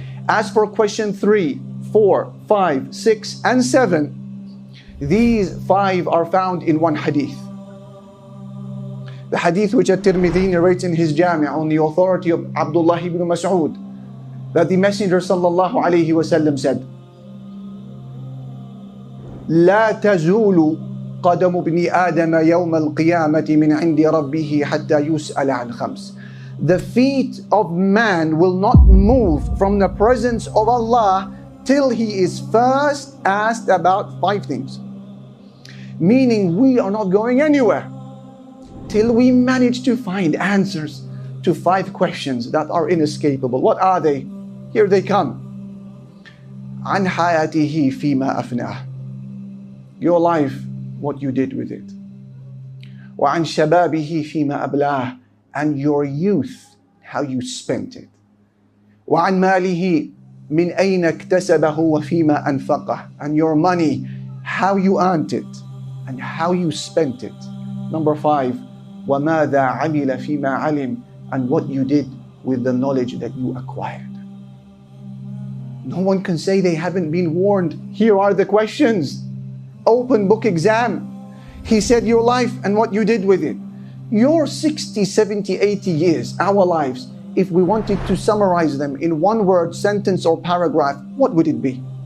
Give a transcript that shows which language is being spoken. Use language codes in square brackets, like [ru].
[en] As for question 3, 4, 5, 6, and 7, these 5 are found in one hadith. The hadith which At-Tirmidhi narrates in his Jami' on the authority of Abdullah ibn Mas'ud. that the Messenger sallallahu alayhi wasallam said, [ar] لا تزول قدم ابن آدم يوم القيامة من عند ربه حتى يسأل عن خمس. [en] The feet of man will not move from the presence of Allah till he is first asked about 5 things. Meaning we are not going anywhere till we manage to find answers to 5 questions that are inescapable. What are they? Here they come. [ar] عن حياته فيما أفناه. [en] Your life, what you did with it. [ar] وعن شبابه فيما أبلاه. [en] And your youth, how you spent it. [ar] وعن ماله من أين اكتسبه وفيما أنفقه. [en] And your money, how you earned it and how you spent it. Number 5, [ar] وماذا عمل فيما علم. [en] And what you did with the knowledge that you acquired. No one can say they haven't been warned. Here are the questions. Open book exam. He said your life and what you did with it. Your 60, 70, 80 years, our lives, if we wanted to summarize them in one word, sentence or paragraph, what would it be?